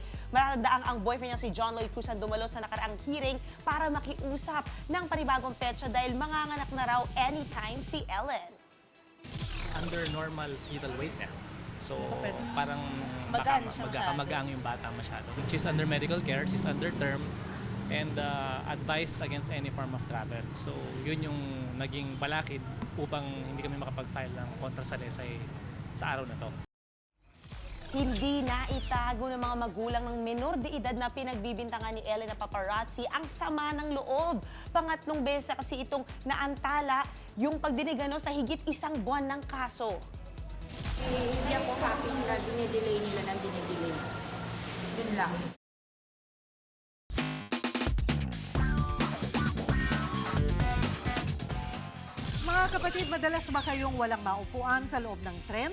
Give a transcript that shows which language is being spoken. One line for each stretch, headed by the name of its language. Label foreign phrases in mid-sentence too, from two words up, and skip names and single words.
Filipino: Matatandaan ang boyfriend niya si John Lloyd Cruz ang dumalo sa nakaraang hearing para makiusap ng panibagong petsa dahil manganganak na raw anytime si Ellen.
English: Under normal fetal weight
Filipino: na. So, parang magkakamagang yung bata masyado.
English: She's under medical care, she's under term, and advised against any form of travel.
Filipino: So, yun yung naging balakid upang hindi kami makapag-file ng kontrasalaysay sa araw na to. Hindi na itago ng mga magulang ng menor de edad na pinagbibintangan ni Ellen na paparazzi ang sama ng loob. Pangatlong beses kasi itong naantala yung pagdinig sa higit 1 buwan ng kaso. Hindi ako happy na dinidelay nila ng dinidelay. Yun lang. Mga kapatid, madalas ba kayong walang maupuan sa loob ng tren?